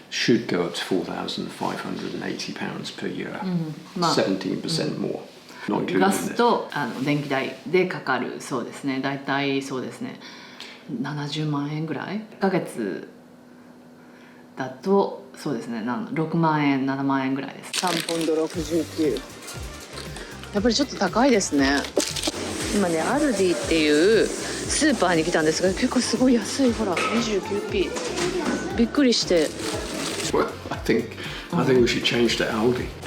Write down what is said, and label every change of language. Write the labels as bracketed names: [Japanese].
[English] should go up to £4,580 per year, 17% more, not including [Japanese] ガスと電気代でかかるそうですね。だいたいそうですね。70万円ぐらい。 1ヶ月だとそうですね。 6万円、7万円ぐらいです。3ポンド69。やっぱりちょっと高いですね。今ね、アルディっていうスーパーに来たんですが、結構すごい安い。ほら、29p。びっくりして。 [English] Well, I think we should change to ALDI.